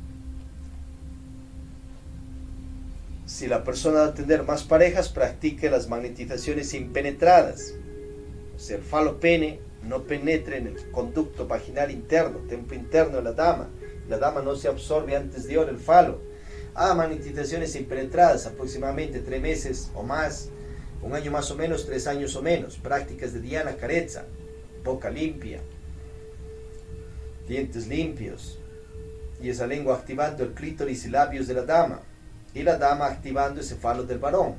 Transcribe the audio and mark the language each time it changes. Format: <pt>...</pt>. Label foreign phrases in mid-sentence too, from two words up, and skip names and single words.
<es>Si la persona va a tener más parejas, practique las magnetizaciones impenetradas. O sea, el falo pene no penetre en el conducto vaginal interno, templo interno de la dama. La dama no se absorbe antes de el falo. Magnetizaciones impenetradas, aproximadamente 3 meses o más. 1 año más o menos, 3 años o menos. Prácticas de dhyana, carezza, boca limpia, dientes limpios, y esa lengua activando el clítoris y labios de la dama, y la dama activando ese falo del varón.</es>